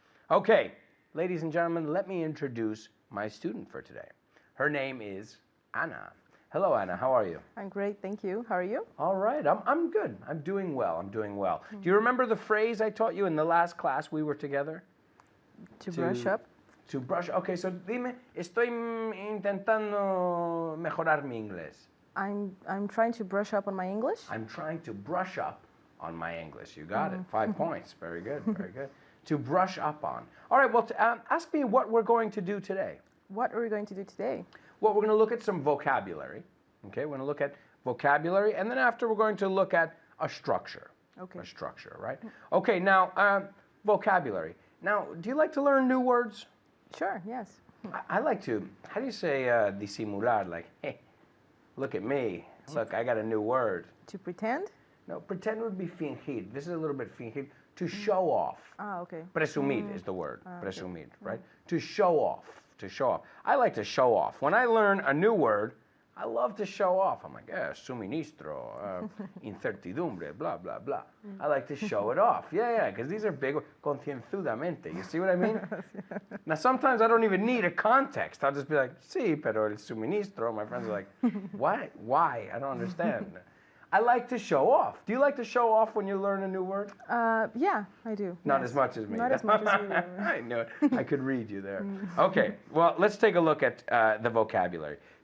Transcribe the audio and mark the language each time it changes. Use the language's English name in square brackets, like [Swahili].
[English] Okay, ladies and gentlemen, let me introduce my student for today. Her name is Anna. Hello, Anna. How are you? I'm great, thank you. How are you? All right. I'm good. I'm doing well. I'm doing well. Do you remember the phrase I taught you in the last class we were together? To brush up. To brush. [Spanish] Okay, so dime, estoy intentando mejorar mi inglés. [English] I'm trying to brush up on my English. I'm trying to brush up on my English. You got it. 5 points. Very good. Very good. To brush up on. All right. Well, ask me what we're going to do today. What are we going to do today? Well, we're going to look at some vocabulary. Okay, we're going to look at vocabulary, and then after we're going to look at a structure. Okay. A structure, right? Okay, now, vocabulary. Now, do you like to learn new words? Sure, yes. I like to, how do you say disimular? Like, hey, look at me. Look, I got a new word. To pretend? No, pretend would be fingir. This is a little bit fingir. To show off. Ah, okay. Presumir is the word. Presumir, right? To show off. To show off. I like to show off. When I learn a new word, I love to show off. I'm like, suministro, incertidumbre, blah, blah, blah. I like to show it off. Yeah, because these are big, concienzudamente. You see what I mean? Now, sometimes I don't even need a context. I'll just be like, [Spanish] sí, pero el suministro. [English] My friends are like, what? Why? I don't understand. I like to show off. Do you like to show off when you learn a new word? Yeah, I do. Not yes. as much as me. Not as much as you do. I knew it. I could read you there. Okay, well, let's take a look at the vocabulary.